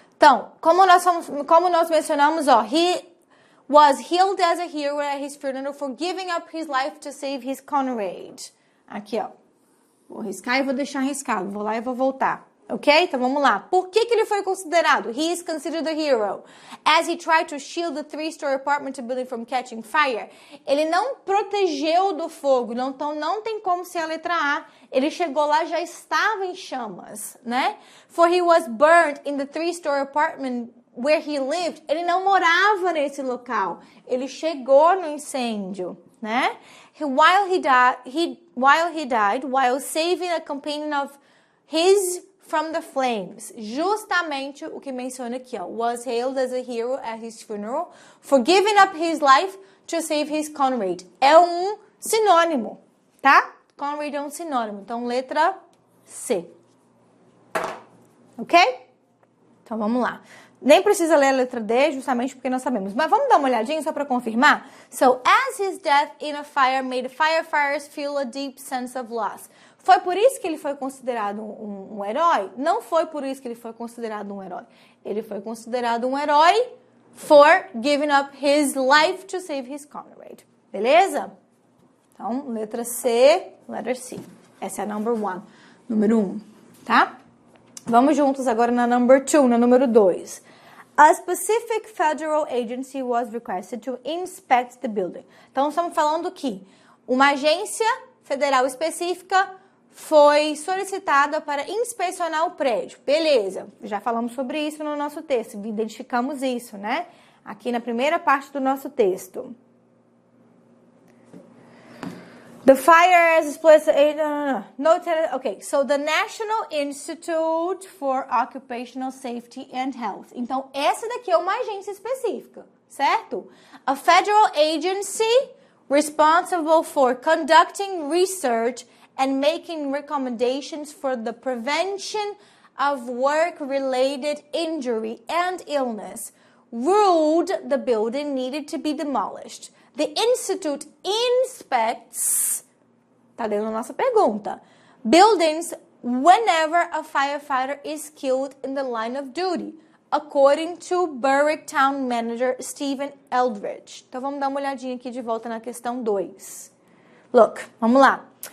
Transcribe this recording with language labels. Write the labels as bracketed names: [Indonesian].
[Portuguese] Então, como nós mencionamos, ó, [English] he was hailed as a hero at his funeral for giving up his life to save his comrade. [Portuguese] Aqui, ó. Vou riscar e vou deixar riscado. Vou lá e vou voltar. Ok? Então, vamos lá. Por que ele foi considerado? [English] He is considered a hero. As he tried to shield the 3-story apartment building from catching fire. [Portuguese] Ele não protegeu do fogo. Então, não tem como ser a letra A. Ele chegou lá, já estava em chamas, né? [English] For he was burned in the 3-story apartment where he lived. [Portuguese] Ele não morava nesse local. Ele chegou no incêndio, né? [English] While he died, while saving a companion of his from the flames. [Portuguese] Justamente o que menciona aqui, ó. [English] Was hailed as a hero at his funeral for giving up his life to save his comrade. [Portuguese] É um sinônimo, tá? Comrade é um sinônimo. Então, letra C. Ok? Então, vamos lá. Nem precisa ler a letra D, justamente porque nós sabemos. Mas vamos dar uma olhadinha só para confirmar? [English] So, as his death in a fire made firefighters feel a deep sense of loss. [Portuguese] Foi por isso que ele foi considerado um herói? Não foi por isso que ele foi considerado um herói. Ele foi considerado um herói [English] for giving up his life to save his comrade. [Portuguese] Beleza? Então, letra C, [English] letter C. [Portuguese] Essa é a [English] number 1. [Portuguese] Número 1, tá? Vamos juntos agora na [English] number 2, [Portuguese] na número 2. [English] A specific federal agency was requested to inspect the building. [Portuguese] Então, estamos falando que uma agência federal específica foi solicitada para inspecionar o prédio. Beleza, já falamos sobre isso no nosso texto, identificamos isso, né? Aqui na primeira parte do nosso texto. [English] The fire as explicit... Okay, so the National Institute for Occupational Safety and Health. [Portuguese] Então, essa daqui é uma agência específica, certo? [English] A federal agency responsible for conducting research and making recommendations for the prevention of work-related injury and illness ruled the building needed to be demolished. The institute inspects, [Portuguese] tá dentro da nossa pergunta, [English] buildings whenever a firefighter is killed in the line of duty, according to Berwick Town Manager Stephen Eldridge. [Portuguese] Então, vamos dar uma olhadinha aqui de volta na questão 2. Look, vamos lá.